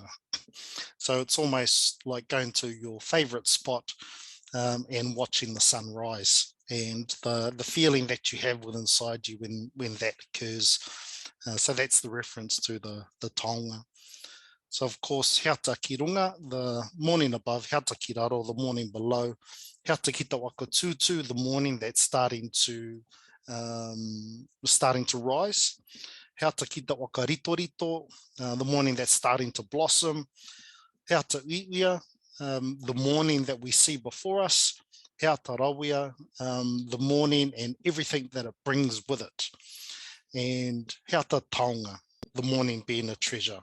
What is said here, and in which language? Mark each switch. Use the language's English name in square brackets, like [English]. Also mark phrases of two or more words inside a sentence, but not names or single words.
[English] So it's almost like going to your favorite spot and watching the sun rise, and the feeling that you have within inside you when that occurs. So that's the reference to the taonga. So of course, [Māori] heata ki runga, [English] the morning above, [Māori] heata ki raro, [English] the morning below, [Māori] heata ki te waka tutu, [English] the morning that's starting to rise, [Māori] heata ki te waka rito rito, [English] the morning that's starting to blossom, [Māori] heata uia, [English] the morning that we see before us, [Māori] heata rawia, [English] the morning and everything that it brings with it, and [Māori] heata taonga, [English] the morning being a treasure.